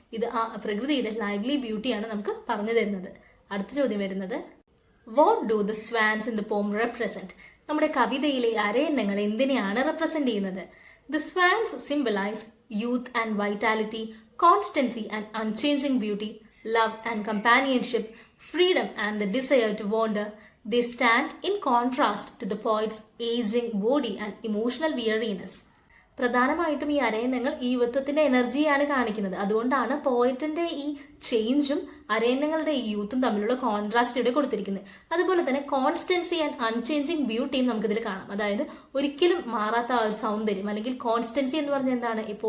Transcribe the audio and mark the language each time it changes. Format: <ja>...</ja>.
<ml>ഇത് ആ പ്രകൃതിയുടെ ലൈവ്ലി ബ്യൂട്ടിയാണ് നമുക്ക് പറഞ്ഞു തരുന്നത്. അടുത്ത ചോദ്യം വരുന്നത്,</ml> <en>What do the swans in the poem represent?</en> <ml>നമ്മുടെ കവിതയിലെ അരയന്നങ്ങൾ എന്തിനെയാണ് റെപ്രസെന്റ് ചെയ്യുന്നത്?</ml> <en>The swans symbolize youth and vitality, constancy and unchanging beauty, love and companionship, freedom and the desire to wander. They stand in contrast to the poet's aging body and emotional weariness.</en> <ml>പ്രധാനമായിട്ടും ഈ അരയന്നങ്ങൾ ഈ യുവത്വത്തിന്റെ എനർജിയാണ് കാണിക്കുന്നത്. അതുകൊണ്ടാണ് പോയറ്റിന്റെ ഈ ചേഞ്ചും അരയന്നങ്ങളുടെ ഈ യൂത്തും തമ്മിലുള്ള contrast ഇവിടെ കൊടുത്തിരിക്കുന്നത്. അതുപോലെ തന്നെ കോൺസ്റ്റൻസി ആൻഡ് അൺചേഞ്ചിങ് ബ്യൂട്ടിയും നമുക്കിതിൽ കാണാം. അതായത് ഒരിക്കലും മാറാത്ത ആ ഒരു സൗന്ദര്യം, അല്ലെങ്കിൽ കോൺസ്റ്റൻസി എന്ന് പറഞ്ഞാൽ എന്താണ്?</ml>